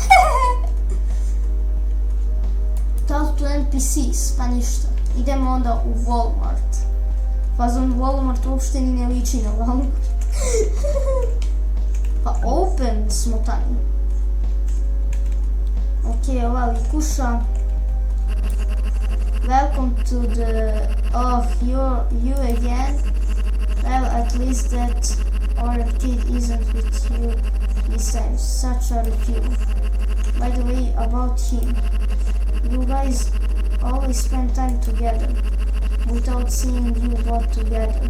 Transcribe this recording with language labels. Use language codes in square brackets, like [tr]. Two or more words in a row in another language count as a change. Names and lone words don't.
[en] Talk to NPCs, [sr] pa ništa. Idemo onda u Walmart. Fazon Walmart uopšte ni ne liči na Walmart. Pa open smo tamo. Ok, ova likuša. [en] Welcome to the... Oh, you again? Well, at least that other kid isn't with you this time. Such a few. By the way, about him. You guys always spend time together without seeing you both together.